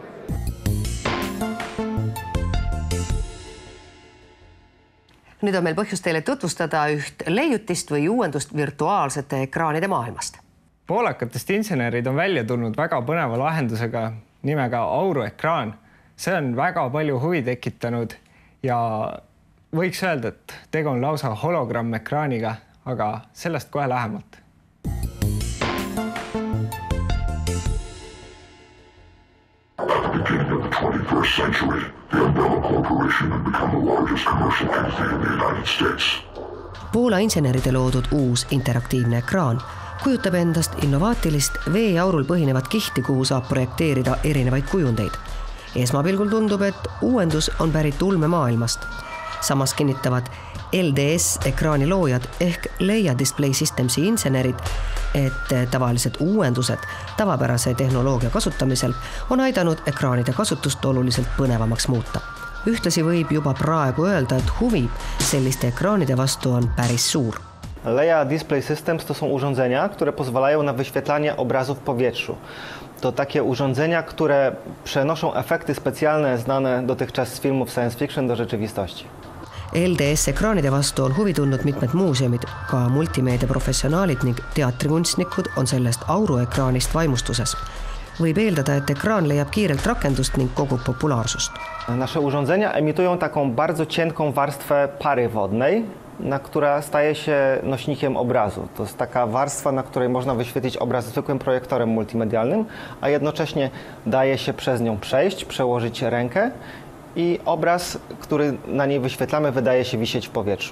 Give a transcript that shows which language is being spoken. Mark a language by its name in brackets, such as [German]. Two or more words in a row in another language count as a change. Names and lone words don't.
[Estonian] Nüüd on meil põhjus teile tutvustada üht leiutist või uuendust virtuaalsete ekraanide maailmast. Poolakatest insenerid on välja tulnud väga põneva lahendusega nimega Auroekraan. See on väga palju huvi tekitanud ja võiks öelda, et tegu on lausa hologramm-ekraaniga, aga sellest kohe lähemalt. [English] At the beginning of the 21st century, the Umbrella Corporation had become the largest commercial entity in the United States. [Estonian] Poola inseneride loodud uus interaktiivne ekraan kujutab endast innovaatilist veeaurul põhinevat kihti, kuhu saab projekteerida erinevaid kujundeid. Esmapilgul tundub, et uuendus on pärit ulmemaailmast. Samas kinnitavad LDS-ekraani loojad ehk Leia Display Systemsi insenerid, et tavalised uuendused tavapärase tehnoloogia kasutamisel on aidanud ekraanide kasutust oluliselt põnevamaks muuta. Ühtlasi võib juba praegu öelda, et huvi selliste ekraanide vastu on päris suur. [Polish] Leia Display Systems to są urządzenia, które pozwalają na wyświetlanie obrazów w powietrzu. To takie urządzenia, które przenoszą efekty specjalne znane dotychczas z filmów [English] science fiction [Polish] do rzeczywistości. [Estonian] LDS-ekraanide vastu on huvi tundnud mitmed muuseumid, ka multimeedia professionaalid ning teatrikunstnikud on sellest auroekraanist vaimustuses. Võib eeldada, et ekraan leiab kiirelt rakendust ning kogub populaarsust. [Polish] Nasze urządzenia emitują taką bardzo cienką warstwę pary wodnej, która staje się nośnikiem obrazu. To jest taka warstwa, na której można wyświetlić obraz zwykłym projektorem multimedialnym, a jednocześnie daje się przez nią przejść, przełożyć rękę i obraz, który na niej wyświetlamy, wydaje się wisieć w powietrzu.